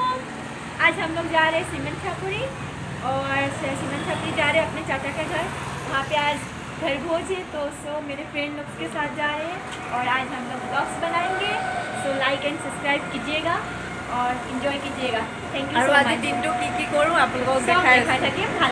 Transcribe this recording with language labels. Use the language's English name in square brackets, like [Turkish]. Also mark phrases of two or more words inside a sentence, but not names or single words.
[Hindi] आज हम लोग जा रहे हैं सीमेंट छापुरी और सीमेंट छापुरी जा रहे हैं अपने चाचा के घर। वहाँ पे आज घर भोज है तो मेरे फ्रेंड लोग के साथ जा रहे हैं और आज हम लोग ब्लॉग्स बनाएंगे। [English] so like and subscribe [Hindi] कीजिएगा और इन्जॉय कीजिएगा। [English] Thank you so much. [Assamese] দিনটো কি কৰো আপোনালোকক দেখাই দেখাই থাকিম। ভাল